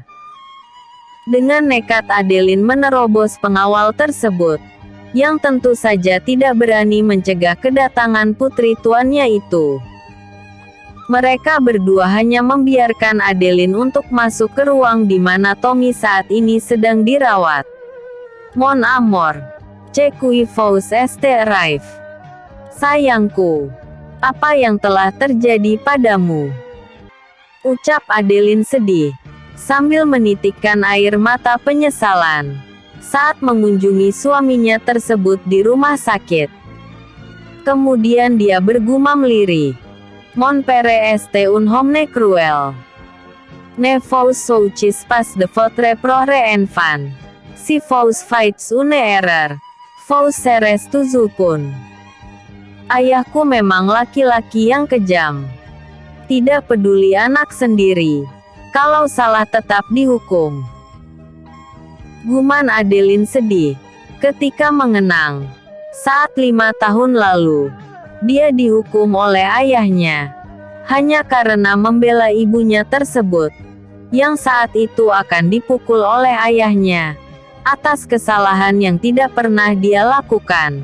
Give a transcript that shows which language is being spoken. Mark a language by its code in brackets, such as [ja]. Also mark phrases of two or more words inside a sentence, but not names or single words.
[id] Dengan nekat Adeline menerobos pengawal tersebut, yang tentu saja tidak berani mencegah kedatangan putri tuannya itu. Mereka berdua hanya membiarkan Adeline untuk masuk ke ruang di mana Tommy saat ini sedang dirawat. [fr] "Mon amour, ce qui vous est arrivé?" [id] "Sayangku, apa yang telah terjadi padamu?" ucap Adeline sedih, sambil menitikkan air mata penyesalan, saat mengunjungi suaminya tersebut di rumah sakit. Kemudian dia bergumam lirih, [fr] "Mon père est un homme cruel. Ne vous souciez pas de votre propre enfant. Si vous faites une erreur, vous serez toujours pun." [id] Ayahku memang laki-laki yang kejam. Tidak peduli anak sendiri. Kalau salah tetap dihukum. Guman Adeline sedih, ketika mengenang saat 5 tahun lalu, dia dihukum oleh ayahnya, hanya karena membela ibunya tersebut, yang saat itu akan dipukul oleh ayahnya, atas kesalahan yang tidak pernah dia lakukan.